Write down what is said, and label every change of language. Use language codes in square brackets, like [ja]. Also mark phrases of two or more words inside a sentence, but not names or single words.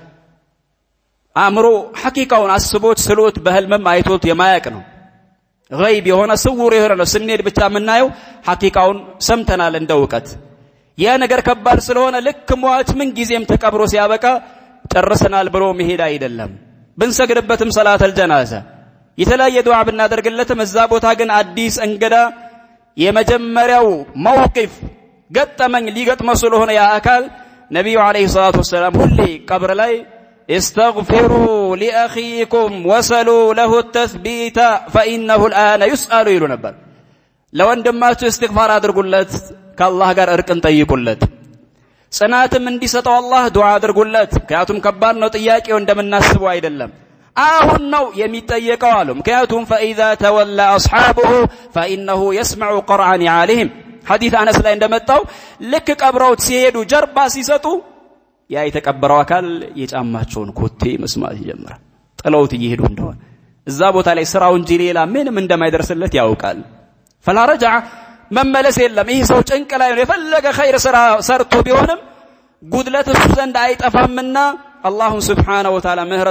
[am] አእምሮ ሐቂቃውን አስቦት ስሎት በህልምም አይቶት የማያቅ ነው። ገይብ የሆነ ስውር የሆነ ነው። ስንሄድ ብቻ የምናየው ሐቂቃውን ሰምተናል እንደ እውቀት። ያ ነገር ከባድ ስለሆነ ልክ ሟች ምን ጊዜም ተቀብሮ ሲያበቃ ጨርሰናል ብሎ መሄድ አይደለም። ብንሰግድበትም [ar] صلاة الجنازة [am] የተለያየ ዱዓ ብናደርግለትም እዛ ቦታ ግን አዲስ እንግዳ የመጀመሪያው መውቂፍ ገጠመኝ ሊገጥመው ስለሆነ ያ አካል ነብዩ [ar] عليه الصلاة وسلم [am] ሁሌ ቀብር ላይ [ar] استغفروا لأخيكم وسلوا له التثبيت فإنه الآن يسأل [am] ይሉ ነበር። ለወንድማችሁ እስትግፋር አድርጉለት፣ ከአላህ ጋር እርቅን ጠይቁለት፣ ጽናትም እንዲሰጠው አላህ ዱዓ አድርጉለት። ምክንያቱም ከባድ ነው፣ ጥያቄው እንደምናስበው አይደለም። አሁን ነው የሚጠየቀው አሉ። ምክንያቱም [ar] فإذا تولى أصحابه فإنه يسمع قرع نعالهم [am] ሐዲስ አነስ ላይ እንደመጣው ልክ ቀብረውት ሲሄዱ ጀርባ ሲሰጡ ያ የተቀበረው አካል የጫማቸውን ኮቴ መስማት ይጀምራል። ጥለውት እየሄዱ እንደሆነ እዛ ቦታ ላይ ስራው እንጂ ሌላ ምንም እንደማይደርስለት ያውቃል። [ar] فلا رجعة [am] መመለስ የለም። ይህ ሰው ጭንቅ ላይ ነው። የፈለገ ኸይር ስራ ሰርቶ ቢሆንም ጉድለት እሱ ዘንድ አይጠፋምና [ar] الله سبحانه وتعالى [am] ምህረት